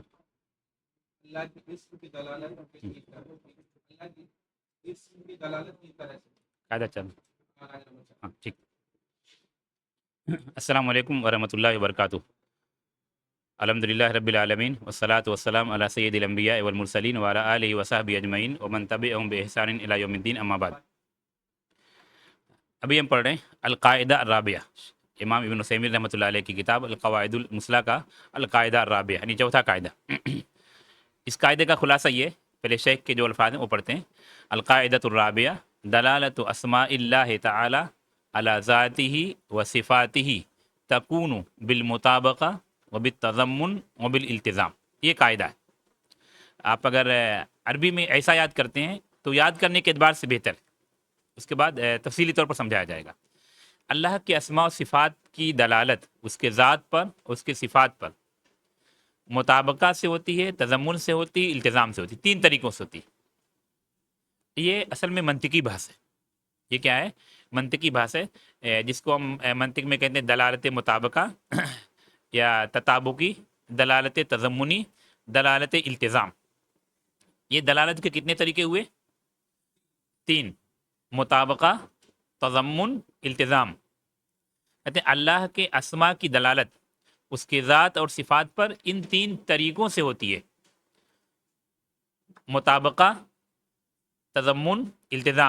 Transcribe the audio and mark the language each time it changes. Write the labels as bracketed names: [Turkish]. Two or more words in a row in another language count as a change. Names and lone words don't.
[Urdu] اللہ کے اسم کی دلالت اللہ کی اسم کی دلالت کی طرح سے قاعدہ چل ہاں ٹھیک. [Arabic] السلام علیکم ورحمۃ اللہ وبرکاتہ. الحمد للہ رب العالمین والصلاۃ والسلام علی سید الانبیاء والمرسلین وعلی آلہ وصحبہ اجمعین ومن تبعہم بإحسان الی یوم الدین اما بعد. [Urdu] ابھی ہم پڑھ رہے ہیں [Arabic] القاعدہ الرابعہ، [Urdu] امام ابن عثیمین [Arabic] رحمۃ اللہ علیہ [Urdu] کی کتاب القواعد المثلیٰ کا [Arabic] القاعدہ الرابعہ [Urdu] یعنی چوتھا قاعدہ. اس قاعدے کا خلاصہ یہ، پہلے شیخ کے جو الفاظ ہیں وہ پڑھتے ہیں. [Arabic] القاعدۃ الرابعہ دلالت اسماء اللہ تعالی علی ذاتہ و صفاتہ تکون بالمطابقہ و بالتضمن و بالالتزام. [Urdu] یہ قاعدہ ہے. آپ اگر عربی میں ایسا یاد کرتے ہیں تو یاد کرنے کے اعتبار سے بہتر ہے، اس کے بعد تفصیلی طور پر سمجھایا جائے گا. اللہ کے اسماء و صفات کی دلالت اس کے ذات پر، اس کے صفات پر مطابقہ سے ہوتی ہے، تضمن سے ہوتی ہے، التزام سے ہوتی ہے. تین طریقوں سے ہوتی ہے. یہ اصل میں منطقی بحث ہے. یہ کیا ہے؟ منطقی بحث ہے، جس کو ہم منطق میں کہتے ہیں دلالت مطابقہ یا تطابقی، دلالت تضمنی، دلالت التزام. یہ دلالت کے کتنے طریقے ہوئے؟ تین: مطابقہ، تضمن، التزام. کہتے ہیں اللہ کے اسماء کی دلالت اس کے ذات اور صفات پر ان تین طریقوں سے ہوتی ہے: مطابقہ، تضمن، التزام.